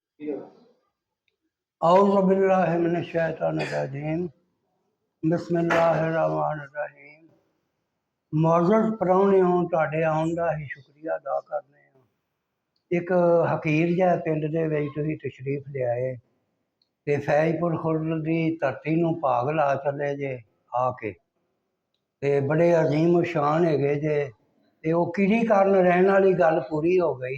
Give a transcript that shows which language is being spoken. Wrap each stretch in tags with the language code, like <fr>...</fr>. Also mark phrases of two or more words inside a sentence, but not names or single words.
<ar>أعوذ بالله من الشيطان الرجيم بسم الله الرحمن الرحيم.</ar> <pa>ਮੁਅੱਜ਼ਜ਼ ਪ੍ਰਾਹੁਣਿਓ, ਤੁਹਾਡੇ ਆਉਣ ਦਾ ਹੀ ਸ਼ੁਕਰੀਆ ਅਦਾ ਕਰਨੇ ਆ। ਇੱਕ ਹਕੀਰ ਜਿਹਾ ਪਿੰਡ ਦੇ ਵਿੱਚ ਤੁਸੀਂ ਤਸ਼ਰੀਫ ਲਿਆਏ ਤੇ ਫੈਜ਼ਪੁਰ ਖੁਰਦ ਦੀ ਧਰਤੀ ਨੂੰ ਭਾਗ ਲਾ ਚੱਲੇ ਜੇ ਆ ਕੇ, ਤੇ ਬੜੇ ਅਜ਼ੀਮ ਸ਼ਾਨ ਹੈਗੇ ਜੇ, ਤੇ ਉਹ ਕਿਹੜੀ ਕਾਰਨ ਰਹਿਣ ਵਾਲੀ ਗੱਲ ਪੂਰੀ ਹੋ ਗਈ।</pa>